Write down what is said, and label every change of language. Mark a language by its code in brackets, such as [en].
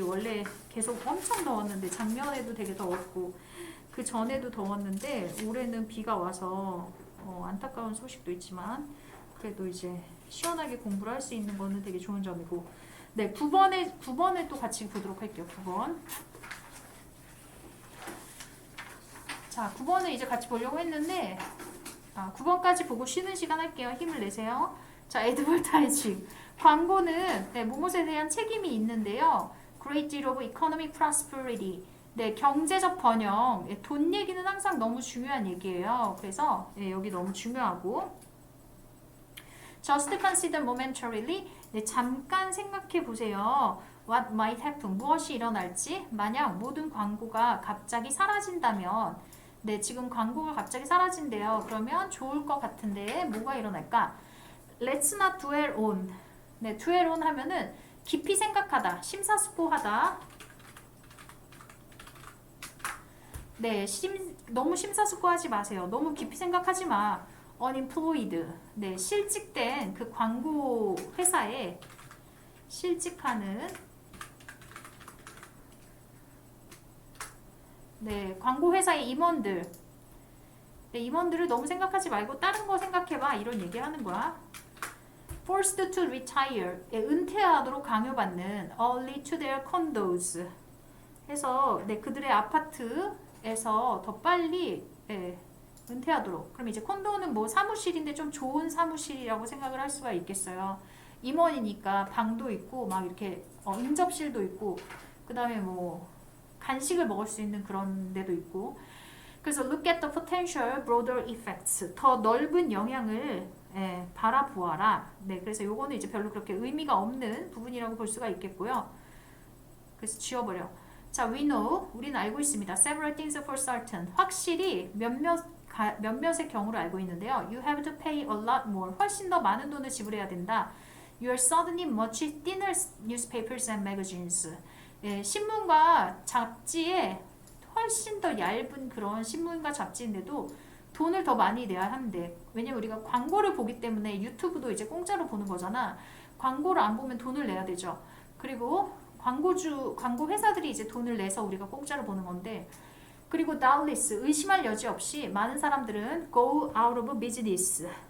[ko] 원래 계속 엄청 더웠는데 작년에도 되게 더웠고 그 전에도 더웠는데 올해는 비가 와서 안타까운 소식도 있지만 그래도 이제 시원하게 공부를 할 수 있는 거는 되게 좋은 점이고 네, 9번에 또 같이 보도록 할게요. 9번. 자, 9번을 이제 같이 보려고 했는데 9번까지 보고 쉬는 시간 할게요. 힘을 내세요. 자, 애드버타이징. 광고는 네, 무엇에 대한 책임이 있는데요. [en] Great deal of economic prosperity. [ko] 네, 경제적 번영. 네, 돈 얘기는 항상 너무 중요한 얘기예요. 그래서 네, 여기 너무 중요하고 [en] Just consider momentarily. [ko] 네, 잠깐 생각해 보세요. [en] What might happen? [ko] 무엇이 일어날지? 만약 모든 광고가 갑자기 사라진다면 네, 지금 광고가 갑자기 사라진대요. 그러면 좋을 것 같은데 뭐가 일어날까? [en] Let's not dwell on. [ko] 네, dwell on 하면은 깊이 생각하다, 심사숙고하다. 네, 너무 심사숙고하지 마세요. 너무 깊이 생각하지 마. unemployed. 네, 실직된 그 광고 회사에 실직하는 네, 광고 회사의 임원들. 네, 임원들을 너무 생각하지 말고 다른 거 생각해봐. 이런 얘기하는 거야. [en] Forced to retire. 예, [ko] 은퇴하도록 강요받는 [en] early to their condos. [ko] 해서 네, 그들의 아파트에서 더 빨리 예, 은퇴하도록. 그럼 이제 콘도는 뭐 사무실인데 좀 좋은 사무실이라고 생각을 할 수가 있겠어요. 임원이니까 방도 있고 막 이렇게 응접실도 있고 그 다음에 뭐 간식을 먹을 수 있는 그런 데도 있고 그래서 [en] look at the potential broader effects [ko] 더 넓은 영향을 바라보아라. 네, 그래서 요거는 이제 별로 그렇게 의미가 없는 부분이라고 볼 수가 있겠고요. 그래서 지워버려. 자, [en] we know [ko] 우리는 알고 있습니다. [en] Several things for certain [ko] 확실히 몇몇의 경우를 알고 있는데요. [en] You have to pay a lot more [ko] 훨씬 더 많은 돈을 지불해야 된다. [en] You are suddenly much thinner newspapers and magazines. [ko] 예, 신문과 잡지에 훨씬 더 얇은 그런 신문과 잡지인데도 돈을 더 많이 내야 하는데 왜냐면 우리가 광고를 보기 때문에 유튜브도 이제 공짜로 보는 거잖아. 광고를 안 보면 돈을 내야 되죠. 그리고 광고 회사들이 이제 돈을 내서 우리가 공짜로 보는 건데 그리고 doubtless 의심할 여지 없이 많은 사람들은 [en] go out of business.